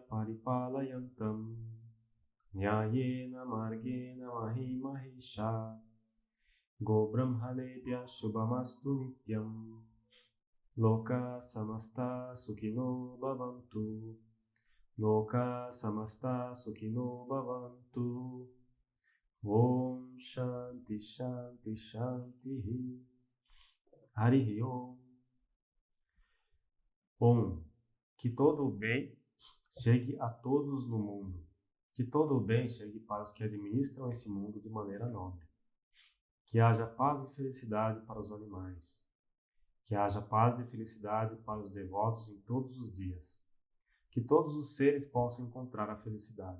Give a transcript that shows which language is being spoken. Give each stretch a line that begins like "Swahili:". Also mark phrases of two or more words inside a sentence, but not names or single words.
Sanskrit: परिपालयन्तां न्यायेन मार्गेण महीमहीशाः गोब्राह्मणेभ्यः शुभमस्तु नित्यं लोकाः समस्ताः सुखिनो भवन्तु लोकाः समस्ताः सुखिनो भवन्तु ॐ शान्तिः शान्तिः शान्तिः हरिः ॐ. Om,
Portuguese: que todo o bem chegue a todos no mundo, que todo o bem chegue para os que administram esse mundo de maneira nobre, que haja paz e felicidade para os animais, que haja paz e felicidade para os devotos em todos os dias, que todos os seres possam encontrar a felicidade.